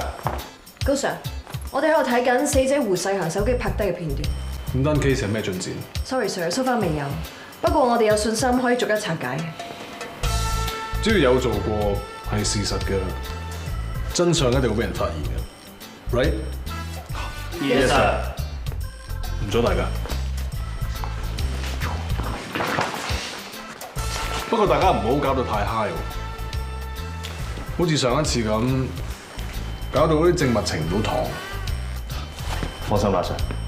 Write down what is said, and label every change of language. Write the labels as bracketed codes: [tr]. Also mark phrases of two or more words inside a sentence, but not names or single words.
[yue] 高 Sir， 我哋喺度睇緊死者胡世行手機拍低嘅片段。咁單 case 係咩進展 [en] ？Sorry Sir，so far 未有。 [yue] 不過我哋有信心可以逐一拆解。只要有做過係事實嘅，真相一定會俾人發現嘅 ， [en] right？Yes sir。 [yue] 唔阻大家。不過大家唔好搞到太 high 喎，好似上一次咁，搞到嗰啲證物呈唔到堂。放心啦，Sir。